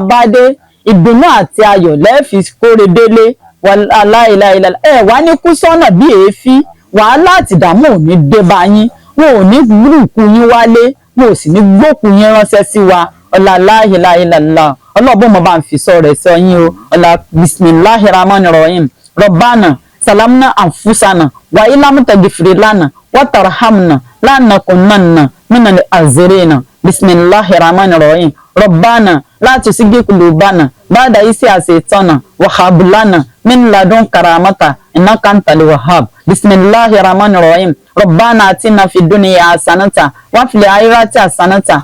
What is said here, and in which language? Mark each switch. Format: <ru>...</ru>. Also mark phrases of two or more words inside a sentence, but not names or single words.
<yo>bá dé ìdùnnú àti ayọ̀ lẹ́ fi kóre délé aláìláìlá ẹ wá ní kú sọ́nà bí èéfín wàhálà àti ìdààmú ò ní dé bá yín wọn ò ní gbúrùkù yín wálé wọn ò sì ní gbókù yín ránṣẹ́ sí wa ọlá láhìláhìlá ọlọ́ọ̀bọ̀n mo bá ń fi sọ rẹ̀ sọ yín o ọlá</yo> <ar>بسم الله الرحمن الرحيم ربنا ظلمنا أنفسنا وإن لم تغفر لنا وترحمنا لنكونن من الخاسرين بسم الله الرحمن الرحيم ربنا لا تزغ قلوبنا بعد إذ هديتنا وهب لنا من لدنك رحمة إنك أنت الوهاب بسم الله الرحمن الرحيم ربنا آتنا في الدنيا حسنة وفي الآخرة حسنة</ar>